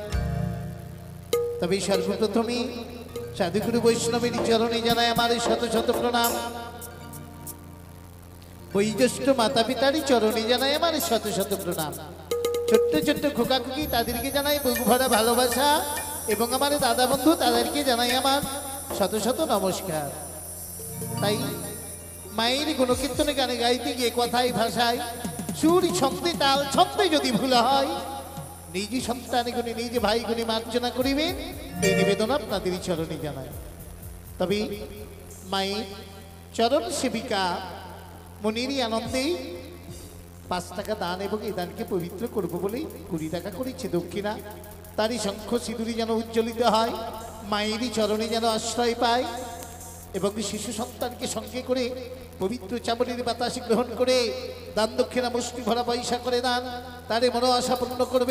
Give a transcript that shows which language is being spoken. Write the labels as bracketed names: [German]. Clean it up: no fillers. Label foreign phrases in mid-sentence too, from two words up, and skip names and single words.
[Bangla] তবে সর্বপ্রথমে সাধুগুরু বৈষ্ণবের চরণে জানাই আমার শত শত প্রণাম। বৈজ্যেষ্ঠ মাতা পিতার চরণে জানাই আমার শত শত প্রণাম। ছোট্ট ছোট্ট খোকা খুকি তাদেরকে জানাই বুক ভরা ভালোবাসা এবং আমার দাদা বন্ধু তাদেরকে জানাই আমার শত শত নমস্কার। তাই মায়ের গুণকীর্তনে গানে গাইতে গিয়ে কথায় ভাষায় সুর ছন্দে তাল ছন্দে যদি ভুল হয় নিজ সন্তান গুণী নিজ ভাই গুণী মার্জনা করিবেন এই নিবেদন আপনাদের চরণে জানাই। তবে মায়ের চরণ সেবিকা মনির আনন্দে 5 টাকা দান এবং এই দানকে পবিত্র করবো বলেই 20 টাকা করেছে দক্ষিণা। তারই শঙ্খ সিঁদুরি যেন উজ্জ্বলিত হয়, মায়েরই চরণে যেন আশ্রয় পায় এবং শিশু সন্তানকে সঙ্গে করে পবিত্র চামড়ির বাতাসে গ্রহণ করে দান দক্ষিণা মুষ্টি ভরা পয়সা করে দান, তারে মনো আশা পূর্ণ করবে।